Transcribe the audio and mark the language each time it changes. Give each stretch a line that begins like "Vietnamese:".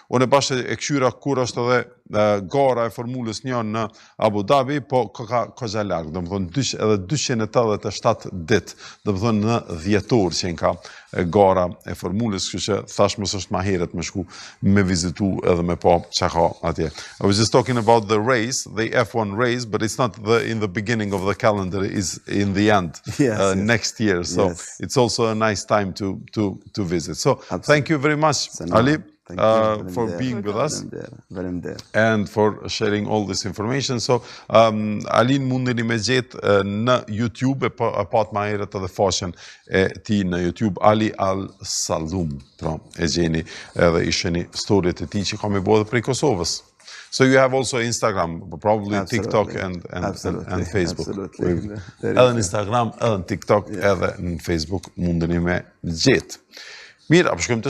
Albanian: Unë e bashkë e kqyra kur është edhe gara e formulës 1 në Abu Dhabi, po ka gja largë, domethënë edhe 287 ditë, domethënë në dhjetor që ka gara e formulës, kështu që thash mos është ma heret me shku me vizitu edhe me pa çka ka atje.
English: I was just talking about the race, the F1 race, but it's not in the beginning of the calendar, it's in the end next year. So it's also a nice time to visit. So thank you very much, Ali. For being with us and for sharing all this information.
Albanian: So, Alin mundeni me gjetë në YouTube, e pat ma herët edhe faqen e ti në YouTube, Ali Al-Salum, pra, e gjeni edhe isheni storyt e ti që kam e bo edhe prej Kosovës.
English: So you have also Instagram, probably TikTok and Facebook.
Albanian: Edhe në Instagram, edhe në TikTok, edhe në Facebook mundeni me gjetë. Mirë, apo shkojmë të